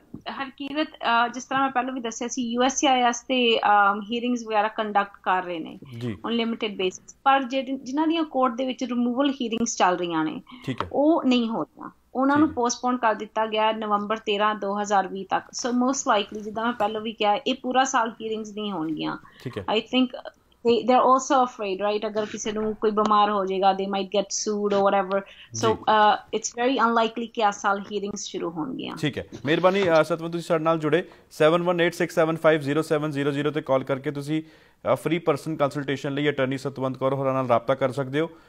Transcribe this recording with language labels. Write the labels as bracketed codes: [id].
[pa] ਹਰਕੀਰਤ, ਜਿਸ ਤਰ੍ਹਾਂ ਮੈਂ ਪਹਿਲਾਂ ਵੀ ਦੱਸਿਆ ਸੀ, USCIS ਤੇ ਹੀਅਰਿੰਗਸ ਵਗੈਰਾ ਕੰਡਕਟ ਕਰ ਰਹੇ ਨੇ [en] on limited basis, [pa] ਪਰ ਜਿਨ੍ਹਾਂ ਦੀਆਂ ਕੋਰਟ ਦੇ ਵਿੱਚ ਰਿਮੂਵਲ ਹੀਅਰਿੰਗਸ ਚੱਲ ਰਹੀਆਂ ਨੇ ਉਹ ਨਹੀਂ ਹੋ ਰਹੀਆਂ, ਉਹਨਾਂ ਨੂੰ ਪੋਸਟਪੋਨ ਕਰ ਦਿੱਤਾ ਗਿਆ ਨਵੰਬਰ 13 2020 ਤੱਕ। [en] so most likely, [pa] ਜਿੱਦਾਂ ਮੈਂ ਪਹਿਲਾਂ ਵੀ ਕਿਹਾ, ਇਹ ਪੂਰਾ ਸਾਲ ਹੀਅਰਿੰਗਸ ਨਹੀਂ ਹੋਣਗੀਆਂ। [en] I think they're also afraid, right? [pa] ਅਗਰ ਕਿਸੇ ਨੂੰ ਕੋਈ ਬਿਮਾਰ ਹੋ ਜਾਏਗਾ, [en] they might get sued or whatever, so it's very unlikely [pa] ਕਿ ਇਸ ਸਾਲ hearings ਸ਼ੁਰੂ ਹੋਣਗੀਆਂ। ਠੀਕ ਹੈ, ਮਿਹਰਬਾਨੀ ਸਤਵੰਤ, ਤੁਸੀਂ ਸਾਡੇ ਨਾਲ ਜੁੜੇ। 7186750700 ਤੇ ਕਾਲ ਕਰਕੇ ਤੁਸੀਂ ਫ੍ਰੀ ਪਰਸਨ ਕੰਸਲਟੇਸ਼ਨ ਲਈ ਅਟਰਨੀ ਸਤਵੰਤ ਕੌਰ ਹੋਰਾਂ ਨਾਲ ਰਾਬਤਾ ਕਰ ਸਕਦੇ ਹੋ।